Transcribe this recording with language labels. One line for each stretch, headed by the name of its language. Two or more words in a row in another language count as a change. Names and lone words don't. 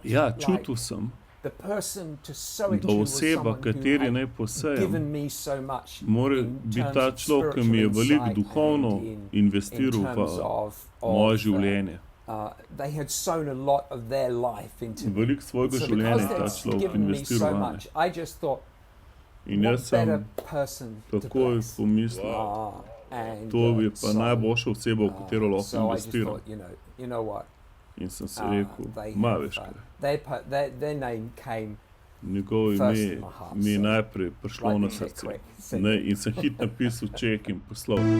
Slovenian: Ja,
English: like
Slovenian: čutil sem,
English: the person to sow it
Slovenian: da
English: to was
Slovenian: oseba,
English: someone who
Slovenian: kateri
English: had
Slovenian: naj posejem,
English: given me so much mora in
Slovenian: biti
English: terms
Slovenian: ta
English: of
Slovenian: človek, ki mi je
English: spiritual
Slovenian: veliko
English: insight
Slovenian: duhovno
English: and in
Slovenian: investiral
English: terms
Slovenian: v
English: of
Slovenian: moje življenje.
English: They had sown a lot of their life into me.
Slovenian: Veliko svojega
English: So
Slovenian: življenja
English: because
Slovenian: je ta
English: they'd
Slovenian: človek
English: given me
Slovenian: investiral
English: so
Slovenian: v
English: much,
Slovenian: mene.
English: I just thought,
Slovenian: In
English: what
Slovenian: jaz
English: better
Slovenian: sem
English: person to
Slovenian: takoj
English: bless?
Slovenian: pomislil,
English: And,
Slovenian: to je pa najboljša oseba, v katero lahko
English: so I just
Slovenian: investiram.
English: thought, you know what?
Slovenian: In sem si rekel, veš kaj.
English: Their name came
Slovenian: Njegovo
English: first
Slovenian: ime
English: in my heart,
Slovenian: mi je
English: so
Slovenian: najprej prišlo na
English: lightning
Slovenian: srce.
English: quick, sing
Slovenian: Ne,
English: it.
Slovenian: in sem hit napisal ček in poslal.